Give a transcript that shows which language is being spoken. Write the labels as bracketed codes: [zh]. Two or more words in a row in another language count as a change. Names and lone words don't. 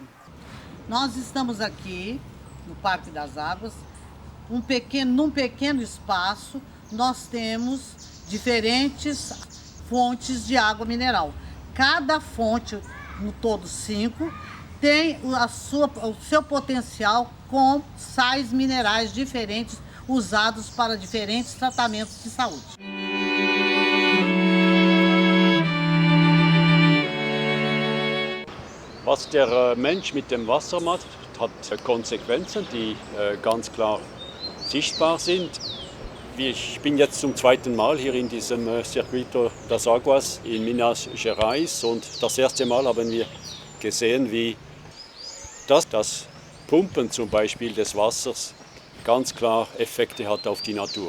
[pt] Nós estamos aqui no Parque das Águas, num pequeno espaço, nós temos diferentes fontes de água mineral. Cada fonte, no todo 5, tem o seu potencial com sais minerais diferentes usados para diferentes tratamentos de saúde. [de] Was der Mensch mit dem Wasser macht, hat Konsequenzen, die ganz klar sichtbar sind. Ich bin jetzt zum 2. Mal hier in diesem Circuito das Aguas in Minas Gerais und das erste Mal haben wir gesehen, wie das Pumpen zum Beispiel des Wassers ganz klar Effekte hat auf die Natur.